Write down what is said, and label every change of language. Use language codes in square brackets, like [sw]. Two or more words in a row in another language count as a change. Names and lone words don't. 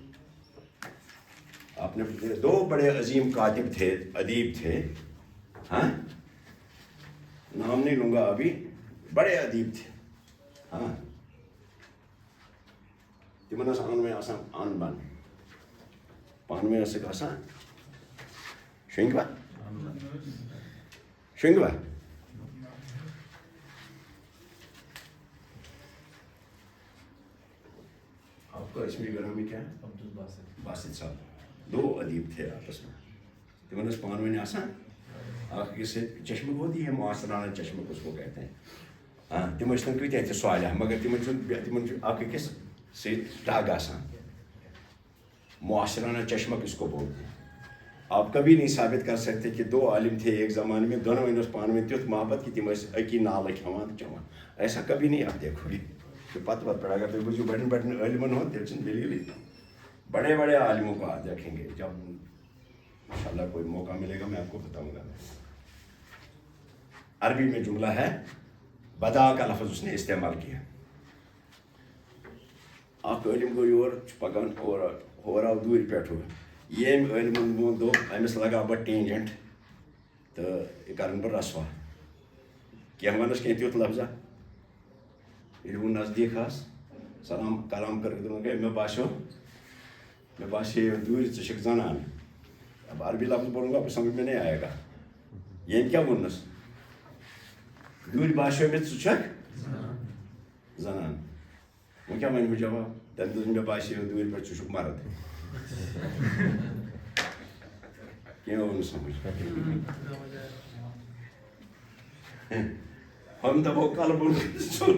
[ur] آپ نے دو بڑے عظیم کاتب تھے، ادیب تھے، ہاں نام نہیں لوں گا ابھی، بڑے ادیب تھے. [ks] ہاں تمن آن میں آسان آن بن پان میں ٲسٕکھ آسان شنگوا شنگوا. [ur] آپ کا اسمی گرامی کیا ہے؟ باسط صاحب. دو ادیب تھے آپس میں، [ks] تمن ٲس پان ؤنۍ آسان. اکھ أکِس سۭتۍ [ur] چشمہٕ ہوتی ہے، معاصرانہ چشمہٕ کس کو کہتے ہیں. [ks] ہاں تم ٲسۍ کۭتیاہ تہِ صالح مگر تمن چھُ اکھ أکِس سۭتۍ ٹگ آسان. [ur] معاشرانہ چشمہ کس کو بولتے ہیں؟ آپ کبھی نہیں ثابت کر سکتے کہ دو عالم تھے ایک زمانے میں، دونوں [ks] ٲس پانہٕ ؤنۍ تیُتھ محبت کہ تم ٲسۍ أکی نالہٕ کھٮ۪وان تہٕ چٮ۪وان. [ur] ایسا کبھی نہیں آپ دیکھو گے. پتہ پڑا [ks] اگر تُہۍ وٕچھِو بڑٮ۪ن بڑٮ۪ن عٲلمن ہُنٛد تیٚلہِ چھُنہٕ دٔلیٖلٕے. [ur] بڑے بڑے عالموں کو آپ دیکھیں گے، جب انشاءاللہ کوئی موقع ملے گا میں آپ کو بتاؤں گا. عربی میں جملہ ہے، بدا کا لفظ اس نے استعمال کیا. [ks] اکھ عٲلِم گوٚو یور چھُ پکان ہور آو دوٗرِ پٮ۪ٹھٕ. ییٚمۍ عٲلمن دوٚپ أمِس لگاو بہٕ ٹینجنٹ تہٕ یہِ کرن بہٕ رسوا. کینٛہہ وَنس کینٛہہ تیُتھ لفظا. ییٚلہِ وۄنۍ نزدیٖک آس سلام کلام کٔرِتھ دوٚپُن گٔے مےٚ باسے دوٗرِ ژٕ چھکھ زنان. [ur] اب عربی لفظ بولوں گا آپ سمجھ میں نہیں آئے گا. [ks] ییٚمۍ کیٛاہ ووٚننس؟ دوٗرِ باسیو مےٚ ژٕ چھکھ زنان. وۄنۍ کیٛاہ وَنہٕ بہٕ جواب؟ تٔمۍ دوٚپ مےٚ باسیو دوٗرِ پٮ۪ٹھ ژٕ چھُکھ مرد. کینٛہہ آو نہٕ سمجھ. ہم دپو کلبُن ژھُن.